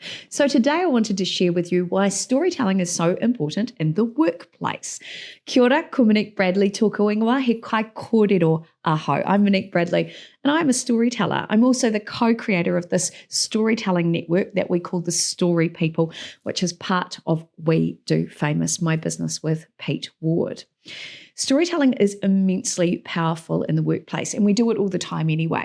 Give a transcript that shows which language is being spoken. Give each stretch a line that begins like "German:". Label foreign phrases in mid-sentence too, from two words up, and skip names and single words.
English: So today I wanted to share with you why storytelling is so important in the workplace.
Māori: Kia ora, ko Monique Bradley tōku ingoa, he kai kōrero aho.
English: I'm Monique Bradley and I'm a storyteller. I'm also the co-creator of this storytelling network that we call the Story People, which is part of We Do Famous, my business with Pete Ward. Storytelling is immensely powerful in the workplace, and we do it all the time anyway.